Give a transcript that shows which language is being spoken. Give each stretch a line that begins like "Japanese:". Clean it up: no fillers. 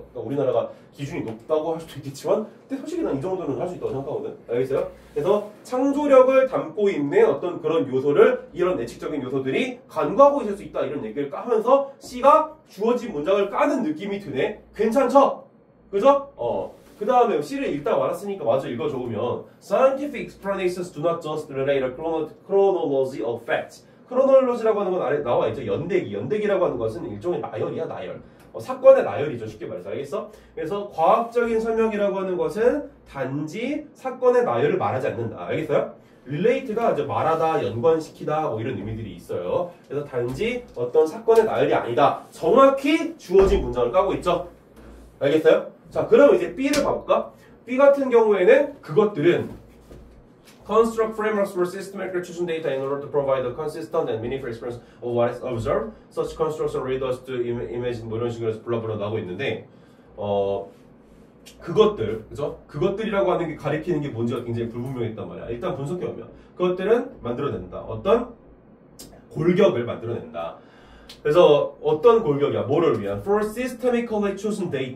Korean: 그러니까 우리나라가 기준이 높다고 할 수도 있겠지만 근데 솔직히 난 이 정도는 할 수 있다고 생각하거든. 알겠어요? 그래서 창조력을 담고 있는 어떤 그런 요소를 이런 예측적인 요소들이 간과하고 있을 수 있다. 이런 얘기를 까면서 C가 주어진 문장을 까는 느낌이 드네. 괜찮죠? 그죠? 그 다음에 C를 읽다 말았으니까 마저 읽어줘오면
English: Scientific explanations do not just relate a chronology of facts.
Korean: 크로놀로지라고 하는 건 아래 나와 있죠. 연대기라고 하는 것은 일종의 나열이야, 나열. 사건의 나열이죠. 쉽게 말해서. 알겠어? 그래서 과학적인 설명이라고 하는 것은 단지 사건의 나열을 말하지 않는다. 알겠어요? relate가 이제 말하다, 연관시키다 뭐 이런 의미들이 있어요. 그래서 단지 어떤 사건의 나열이 아니다. 정확히 주어진 문장을 까고 있죠. 알겠어요? 자, 그럼 이제 B를 봐볼까? B 같은 경우에는 그것들은
English: construct frameworks for systematically choosing data in order to provide a consistent and meaningful experience of what is observed. Such constructs are read us to imagine
Korean: 뭐 이런 식으로 해서 블라블라 나오고 있는데 그것들, 그죠? 그것들이라고 하는 게 가리키는 게 뭔지가 굉장히 불분명했단 말이야. 일단 분석해보면 그것들은 만들어낸다. 어떤 골격을 만들어낸다. 그래서 어떤 골격이야? 뭐를 위한?
English: For systemically chosen data.